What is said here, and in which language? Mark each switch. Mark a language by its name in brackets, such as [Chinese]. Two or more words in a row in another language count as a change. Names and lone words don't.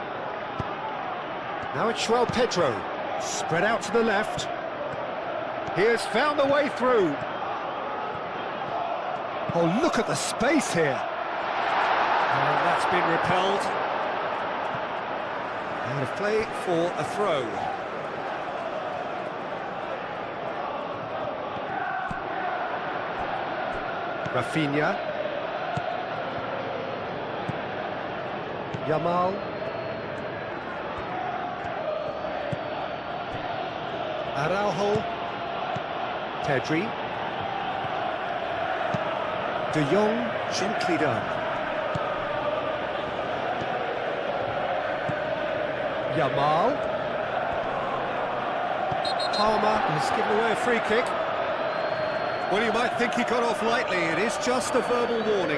[English] Now it's João Pedro. Spread out to the left. He has found a way through. Oh, look at the space here. And that's been repelled. Out of play for a throw. Rafinha. Yamal. Araujo. Pedri. De Jong, gently done. Yamal. Palmer has given away a free kick. Well, you might think he got off lightly. It is just a verbal warning.